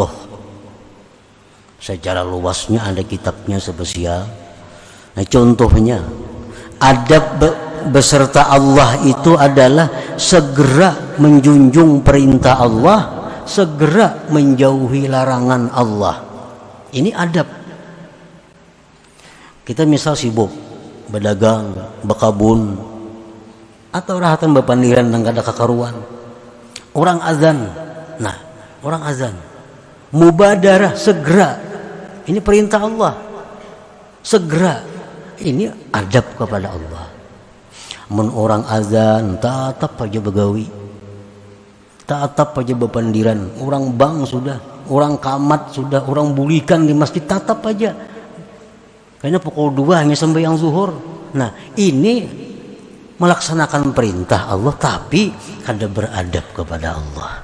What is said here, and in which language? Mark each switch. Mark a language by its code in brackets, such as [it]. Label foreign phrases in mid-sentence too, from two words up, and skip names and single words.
[id] Secara luasnya ada kitabnya spesial. Nah, contohnya adab beserta Allah itu adalah segera menjunjung perintah Allah, segera menjauhi larangan Allah. Ini adab. Kita misal sibuk berdagang, berkebun, atau [bjn] rahatan bapandiran dan kada kakaruan. [id] Orang azan, nah orang azan mubadarah, segera, ini perintah Allah, segera, ini adab kepada Allah. [bjn] Mun orang azan tatap aja begawi, tatap aja bapandiran, orang bang sudah, orang kamat sudah, orang bulikan di masjid tatap aja, kayaknya pukul 2 hanya sembahyang zuhur. [id] Nah ini melaksanakan perintah Allah tapi kada beradab kepada Allah.